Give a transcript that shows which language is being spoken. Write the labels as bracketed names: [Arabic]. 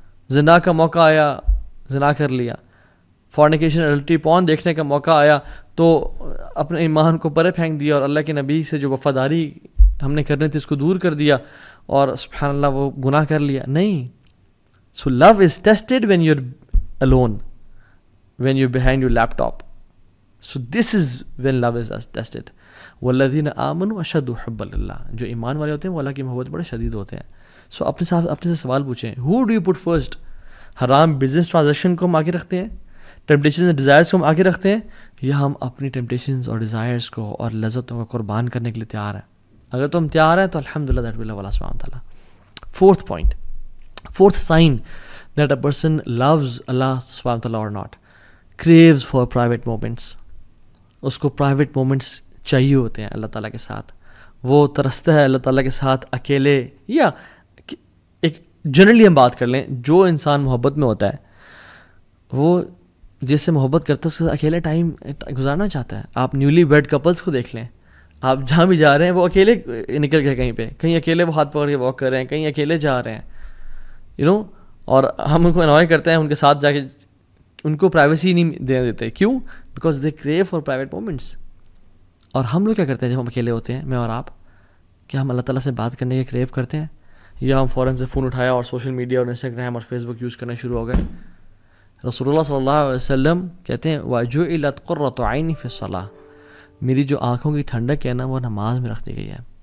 [Urdu] زنا کا موقع آیا، زنا کر لیا. فورنیکیشن الٹری پون دیکھنے کا موقع آیا تو اپنے ایمان کو پرے پھینک دیا اور اللہ کے نبی سے جو وفاداری ہم نے کرنی تھی اس کو دور کر دیا اور سبحان اللہ وہ گناہ کر لیا. نہیں. [English] So love is tested when you are alone, when you're behind your laptop. So this is when love is tested. [Arabic] والذین آمنوا اشد حبا للہ، [Urdu] جو ایمان والے ہوتے ہیں وہ اللہ کی محبت بڑے شدید ہوتے ہیں. سو اپنے سے سوال پوچھیں، [English] who do you put first؟ [Urdu] حرام بزنس ٹرانزیکشن کو ہم آگے رکھتے ہیں، ٹیمپٹیشنز اینڈ ڈیزائرس کو ہم آگے رکھتے ہیں، یا ہم اپنی ٹیمپٹیشنز اور ڈیزائرس کو اور لذتوں کو قربان کرنے کے لیے تیار ہیں؟ اگر تو ہم تیار ہیں تو الحمدللہ دیٹ ول اللہ سبحانہ وتعالیٰ. [English] Fourth point, fourth sign that a person loves Allah سبحانہ وتعالیٰ اور not, craves for private moments. [Urdu] اس کو پرائیویٹ مومنٹس چاہیے ہوتے ہیں اللہ تعالیٰ کے ساتھ. وہ ترستا ہے اللہ تعالیٰ کے ساتھ اکیلے، یا ایک جنرلی ہم بات کر لیں، جو انسان محبت میں ہوتا ہے وہ جس سے محبت کرتا ہے اس کے ساتھ اکیلے ٹائم گزارنا چاہتا ہے. آپ نیولی ویڈ کپلس کو دیکھ لیں، آپ جہاں بھی جا رہے ہیں وہ اکیلے نکل گئے، کہیں پہ کہیں اکیلے وہ ہاتھ پکڑ کے واک کر رہے ہیں، کہیں اکیلے جا رہے ہیں اور ہم ان کو انوائے کرتے ہیں ان کے ساتھ جا کے، ان کو پرائیویسی نہیں دینے دیتے. [English] کیوں؟ Because they crave for private moments. [Urdu] اور ہم لوگ کیا کرتے ہیں جب ہم اکیلے ہوتے ہیں، میں اور آپ، کیا ہم اللہ تعالیٰ سے بات کرنے کے کریو کرتے ہیں، یا ہم فوراً سے فون اٹھایا اور سوشل میڈیا اور انسٹاگرام اور فیس بک یوز کرنا شروع ہو گئے؟ رسول اللہ صلی اللہ علیہ وسلم کہتے ہیں [Arabic] وَجُعِلَتْ قُرَّةُ عَيْنِي فِي الصَّلَاةِ، [Urdu] میری جو آنکھوں کی ٹھنڈک ہے نا وہ نماز میں رکھ دی گئی ہے.